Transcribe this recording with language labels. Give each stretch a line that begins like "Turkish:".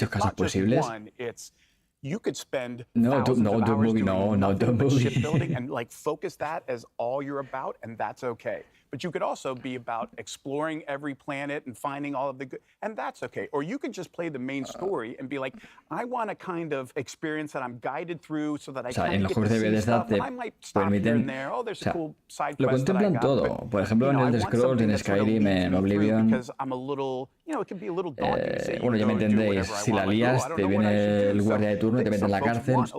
English: It's not just one, it's you could spend thousands of hours doing nothing but shipbuilding and like focus that as all you're about, and that's okay. But you could also be about exploring every planet and finding all of the good, and that's okay. Or you could just play the main story and be like, I want a kind of experience that I'm guided through so that I can get to see stuff, and I might stop here and there. Oh, there's a cool side quest that I got.
Spanish: Todo. Por ejemplo, en el Scrolls, en Skyrim, en Oblivion.
English: Because I'm a little, you know, it can be a little daunting to say,
Spanish: bueno, ya me entendéis. Si la lías, te viene el guardia de turno, te mete en la cárcel.